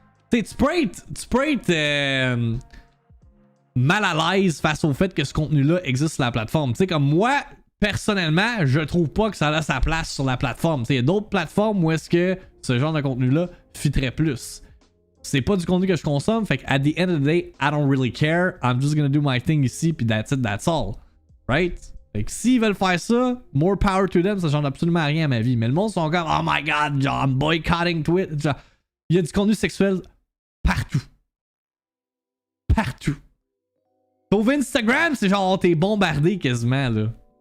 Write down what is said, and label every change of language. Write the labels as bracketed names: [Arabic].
[French] Tu peux être mal à l'aise face au fait que ce contenu-là existe sur la plateforme. Tu sais, comme moi, personnellement, je trouve pas que ça a sa place sur la plateforme. Il y a d'autres plateformes où est-ce que ce genre de contenu-là fitterait plus. C'est pas du contenu que je consomme, fait que [English] at the end of the day, I don't really care. I'm just gonna do my thing [French] ici, puis [English] that's it, that's all. Right? [French] Fait que s'ils veulent faire ça, [English] more power to them, [French] ça change absolument rien à ma vie. Mais le monde sont comme, [English] oh my god, [French] genre, [English] I'm boycotting Twitch. [French] Genre, il y a du contenu sexuel partout. Partout. Sauf Instagram, c'est genre, t'es bombardé quasiment, là.